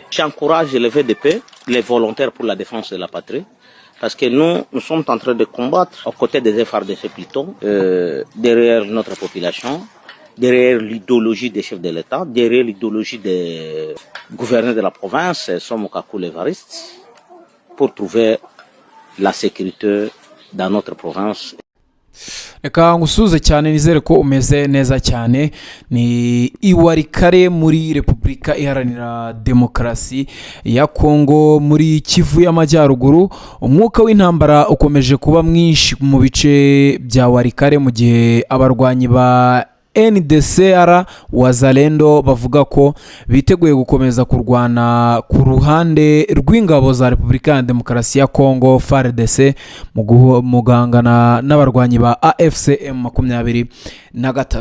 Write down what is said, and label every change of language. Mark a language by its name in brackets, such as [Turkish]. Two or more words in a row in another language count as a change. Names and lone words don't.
[French] J'encourage les VDP, les volontaires pour la défense de la patrie, parce que nous sommes en train de combattre aux côtés des FRDC plutôt, derrière notre population, derrière l'idéologie des chefs de l'État, derrière l'idéologie des gouverneurs de la province, Somokakou Levariste, pour trouver la sécurité dans notre province. [Kinyarwanda] Reka ngusuze cyane nizere ko umeze neza cyane. Ni Iwarikare muri Repubulika Iharanira Demokarasi ya Kongo muri Kivu y'Amajyaruguru. Umwuka w'intambara ukomeje kuba mwinshi mu bice bya Warikare mu gihe abarwanyi ba NDCR Wazalendo bavuga ko biteguye gukomeza kurwana ku ruhande rw'ingabo za Repubulika ya Demokarasi ya Kongo FARDC mu gahangana n'abarwanyi ba AFCM 23.